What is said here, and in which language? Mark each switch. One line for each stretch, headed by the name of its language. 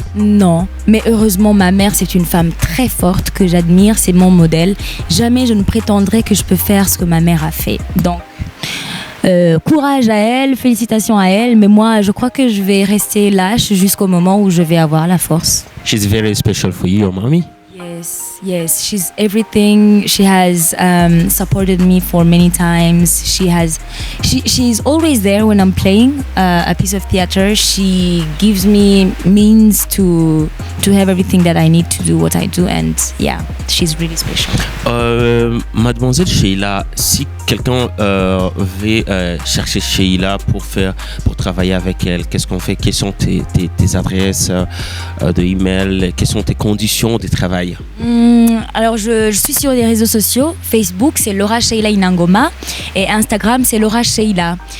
French: Non, mais heureusement ma mère c'est une femme très forte que j'admire, c'est mon modèle. Jamais je ne prétendrai que je peux faire ce que ma mère a fait. Donc courage à elle, félicitations à elle, mais moi je crois que je vais rester lâche jusqu'au moment où je vais avoir la force.
English: She's very special for you, your mommy. Yes, she's everything. She has supported me for many times. She's always there when I'm playing a piece of theater. She gives me means to have everything that I need to do what I do, and yeah, she's really special.
French: Mademoiselle Sheila, si quelqu'un veut chercher Sheila pour travailler avec elle, qu'est-ce qu'on fait? Quelles sont tes adresses de email? Quelles sont tes conditions de travail? Alors je suis sur les réseaux sociaux. Facebook c'est Laura Sheila Inangoma et Instagram c'est Laura Sheila.